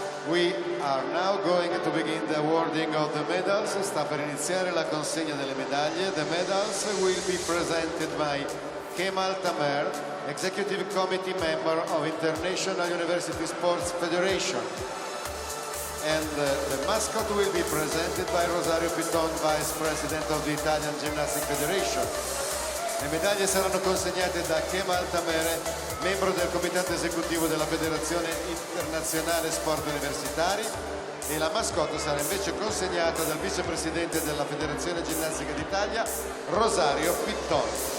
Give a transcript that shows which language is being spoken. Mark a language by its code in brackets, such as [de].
[en] We are now going to begin the awarding of the medals. [it] Sta per iniziare la consegna delle medaglie. [en] The medals will be presented by Kemal Tamer, Executive Committee Member of International University Sports Federation. And the mascot will be presented by Rosario Piton, Vice President of the Italian Gymnastics Federation. [it] Le medaglie saranno consegnate da Kemal Tamer, membro del Comitato Esecutivo della Federazione Internazionale Sport Universitari, e la mascotte sarà invece consegnata dal vicepresidente della Federazione Ginnastica d'Italia, Rosario Piton.